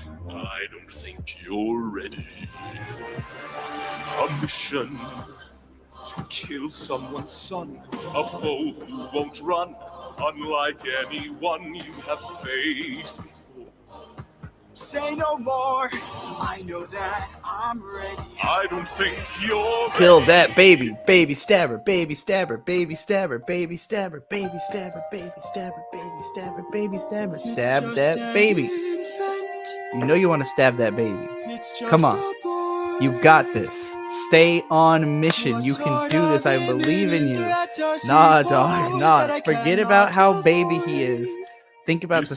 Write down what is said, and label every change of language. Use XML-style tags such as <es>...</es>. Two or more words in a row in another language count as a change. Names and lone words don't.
<en>I don't think you're ready. A mission to kill someone's son, a foe who won't run, unlike anyone you have faced before. Say no more. I know that I'm ready. I don't think you're Kill that baby. Baby stabber. Baby stabber. Baby stabber. Baby stabber. Baby stabber. Baby stabber. Baby stabber. Baby stabber. Stab that baby. You know you want to stab that baby. Come on. You got this. Stay on mission. You can do this. I believe in you. Nah, dog. Nah. Forget about how baby he is. Think about This</en>